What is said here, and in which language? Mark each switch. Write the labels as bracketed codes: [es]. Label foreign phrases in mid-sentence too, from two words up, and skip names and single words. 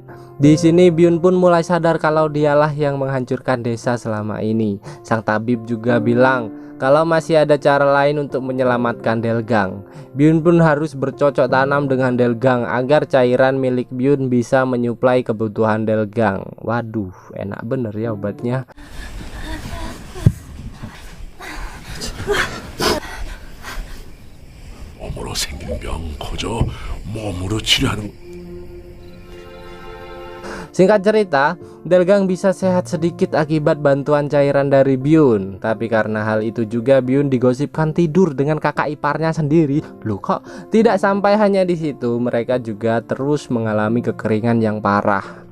[id] Di sini Byun pun mulai sadar kalau dialah yang menghancurkan desa selama ini. Sang tabib juga bilang kalau masih ada cara lain untuk menyelamatkan Delgang. Byun pun harus bercocok tanam dengan Delgang agar cairan milik Byun bisa menyuplai kebutuhan Delgang. Waduh, enak bener ya obatnya. [ko] 몸으로 생긴 병 거저 몸으로 치료하는. [id] Singkat cerita, Delgang bisa sehat sedikit akibat bantuan cairan dari Byun. Tapi karena hal itu juga Byun digosipkan tidur dengan kakak iparnya sendiri. Loh, kok tidak sampai hanya di situ, mereka juga terus mengalami kekeringan yang parah.